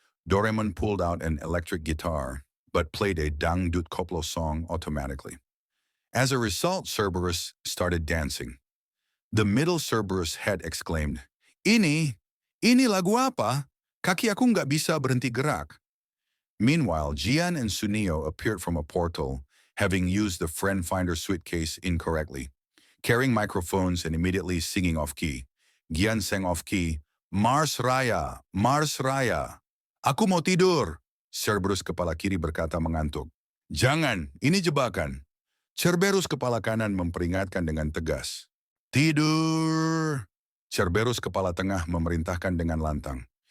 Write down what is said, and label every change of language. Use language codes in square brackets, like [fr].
[en] Doraemon pulled out an electric guitar, but played a dangdut koplo song automatically. As a result, Cerberus started dancing. The middle Cerberus head exclaimed, [id] Ini lagu apa? Kaki aku nggak bisa berhenti gerak. [en] Meanwhile, Jian and Sunio appeared from a portal, having used the Friend Finder suitcase incorrectly, carrying microphones and immediately singing off-key. Gian sang off-key, Mars Raya, Mars Raya. [id] Aku mau tidur, Cerberus kepala kiri berkata mengantuk. Jangan, ini jebakan. Cerberus kepala kanan memperingatkan dengan tegas. Tidur. Cerberus kepala tengah memerintahkan dengan lantang.